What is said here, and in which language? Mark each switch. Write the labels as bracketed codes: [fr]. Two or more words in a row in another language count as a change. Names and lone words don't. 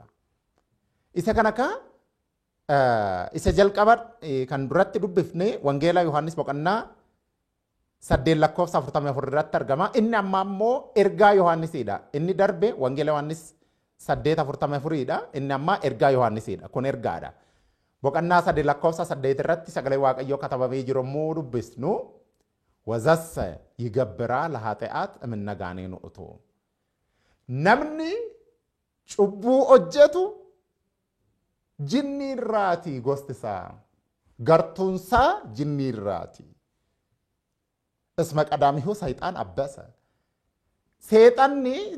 [om] Isa kana ka isa jalqaba kan duratti dubbifne wangeela Yohaannis boqonnaa 8:44 irratti argama. Inni amma ammoo ergaa Yohaannisiidha. Inni darbe wangeela Yohaannis 8:44dha. Inni amma ergaa Yohaannisiidha. Kun ergaadha. boqonnaa 8:8 irratti sagalee waaqayyoo katabamee jiru immoo dubbisnu [gez] ወዘሰ ይገብራ ለኃጢአት እምነጋኔኑ እቶ [om] namni cubbuu hojjetu jinniirraati gostisaa gartuunsaa jinniirraati [gez] እስመ ቀዳሚሁ ሰይጣን [om] abbasa seexanni